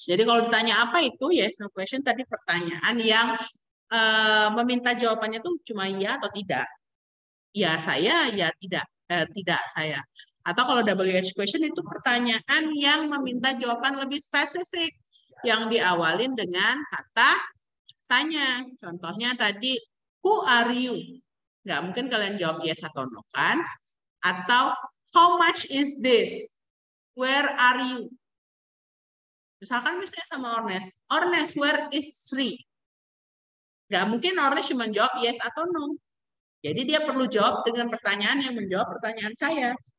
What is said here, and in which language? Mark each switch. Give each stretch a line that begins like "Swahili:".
Indonesian: Jadi kalau ditanya apa itu yes no question, tadi pertanyaan yang meminta jawabannya tuh cuma iya atau tidak. Ya saya, ya tidak, tidak saya. Atau kalau WH question itu pertanyaan yang meminta jawaban lebih spesifik yang diawalin dengan kata tanya. Contohnya tadi,
English: who are you?
Indonesian: Nggak mungkin kalian jawab yes atau no kan? Atau
English: how much is this? Where are you?
Indonesian: Misalkan misalnya sama Ornes, Ornes,
English: where is Sri?
Indonesian: Nggak mungkin Ornes cuma jawab yes atau no. Jadi dia perlu jawab dengan pertanyaan yang menjawab pertanyaan saya.